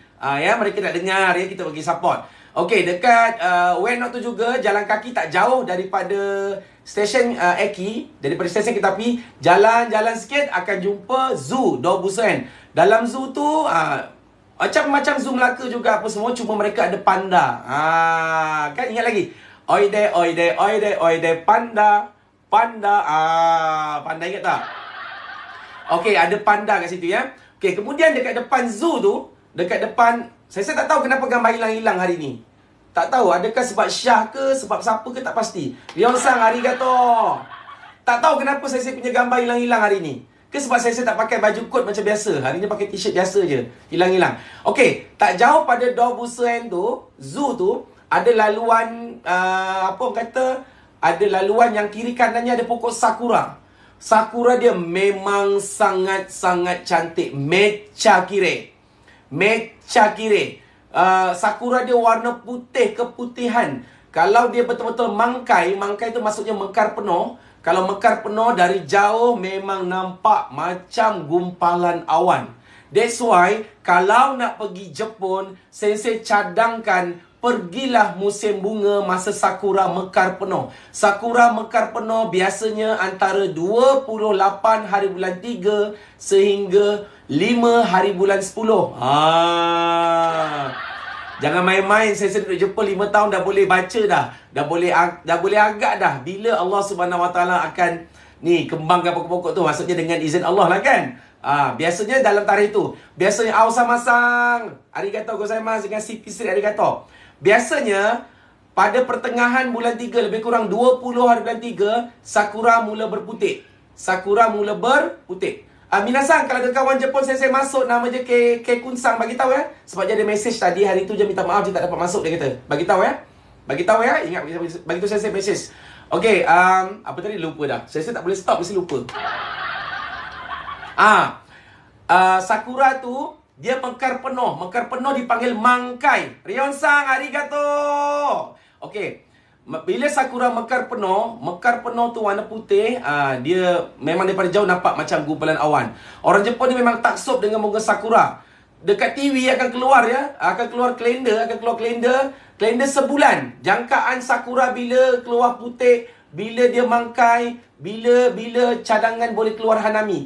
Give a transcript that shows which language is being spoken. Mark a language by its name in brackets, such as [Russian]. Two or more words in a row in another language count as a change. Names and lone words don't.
[Malay] Ya, mereka nak dengar ya, kita bagi support. Okey, dekat Ueno tu juga jalan kaki tak jauh daripada stesen Eki, daripada stesen kereta api, jalan sikit akan jumpa zoo Dobusuen. Dalam zoo tu macam zoo Melaka juga apa semua, cuma mereka ada panda. Kan ingat lagi? [Japanese] おいでパンダ. [Malay] Panda ingat tak? Okey, ada panda kat situ ya. Okey, kemudian dekat depan zoo tu, dekat depan, saya tak tahu kenapa gambar hilang hari ni. Tak tahu, adakah sebab Syah ke, sebab siapa ke, tak pasti. [Japanese] Ryeon-san, arigato. [Malay] Tak tahu kenapa saya punya gambar hilang-hilang hari ni. Ke sebab saya tak pakai baju kot macam biasa. Hari ni pakai t-shirt biasa je. Hilang-hilang. Okey, tak jauh pada Dobusuen tu, zoo tu, ada laluan, ada laluan yang kiri kanannya ada pokok sakura. Sakura dia memang sangat-sangat cantik. [Japanese] めっちゃきれい. [Malay] Sakura dia warna putih keputihan. Kalau dia betul-betul mangkai tu maksudnya mekar penuh. Kalau mekar penuh dari jauh memang nampak macam gumpalan awan. [English] That's why [Malay] kalau nak pergi Jepun, Sensei cadangkan pergilah musim bunga masa sakura mekar penuh. Sakura mekar penuh biasanya antara 28 hari bulan 3 sehingga 5 hari bulan 10. Jangan main-main. Saya duduk Jepun 5 tahun dah boleh baca dah. Dah boleh agak dah. Bila [Arabic] الله سبحانه وتعالى [Malay] akan kembangkan pokok-pokok tu. Maksudnya dengan izin Allah lah kan. Biasanya dalam tarikh tu. Biasanya Aosama-san, [Japanese] ありがとうございます [Malay] dengan CP Street arigatou. Biasanya pada pertengahan bulan 3, lebih kurang 20 hari bulan 3, sakura mula berputik. Minasan, kalau ada kawan Jepun saya masuk, nama je Kunsang, bagi tahu ya. Sebab dia ada message tadi hari tu, dia minta maaf dia tak dapat masuk, dia kata. Bagi tahu ya. Ingat bagi tu saya message. Okey, apa tadi lupa dah. Saya tak boleh stop, mesti lupa. Sakura tu dia mekar penuh dipanggil mangkai. [Japanese] Ryeon-san, arigato. [Malay] Okey. Bila sakura mekar penuh tu warna putih, dia memang daripada jauh nampak macam gumpalan awan. Orang Jepun ni memang taksub dengan bunga sakura. Dekat TV akan keluar ya, akan keluar kalender sebulan. Jangkaan sakura bila keluar putih, bila dia mangkai, bila cadangan boleh keluar Hanami.